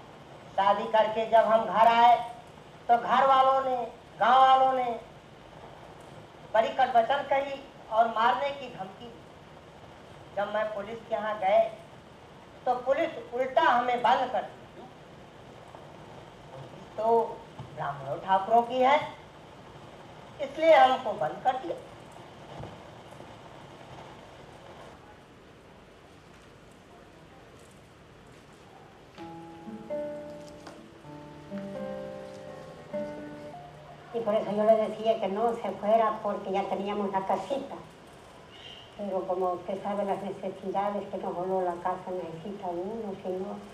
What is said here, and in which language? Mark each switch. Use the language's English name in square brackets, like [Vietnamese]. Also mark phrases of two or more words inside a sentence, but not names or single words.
[Hindi] शादी करके जब हम घर आए तो घर वालों ने, गांव वालों ने बड़ी कटवचन कही और मारने की धमकी दी। जब मैं पुलिस के यहाँ गए तो पुलिस उल्टा हमें बंद कर दी। तो ब्राह्मणों ठाकुरों की है, इसलिए हमको बंद कर दिया। [Spanish] Y por eso yo le decía que no se fuera porque ya teníamos la casita. Pero como usted sabe las necesidades que no solo la casa necesita uno, sino...